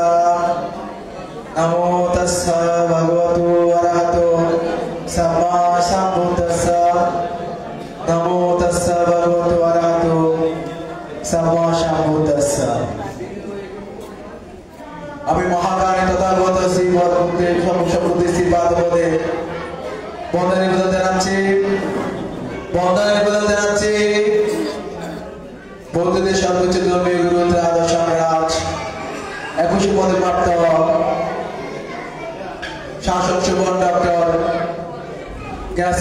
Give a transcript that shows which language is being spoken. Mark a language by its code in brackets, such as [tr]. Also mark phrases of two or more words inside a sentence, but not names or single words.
[pi] नमो तस्सा भगवतो अरहतो सम्मा सम्बुद्धस्सा। नमो तस्सा भगवतो अरहतो सम्मा सम्बुद्धस्सा। [bn] আমি মহাকালী তথাগত শ্রী পরমপুত্রের সর্বসম্পত্তি শ্রী পাদপদে বন্দনা নিবেদন জানাচ্ছি বৌদ্ধদের সর্বোচ্চ ধর্মীয় গুরু আদর্শ রাজ 21 পদে প্রাপ্ত শাসক সুবর্ণ ডক্টর জ্ঞাসী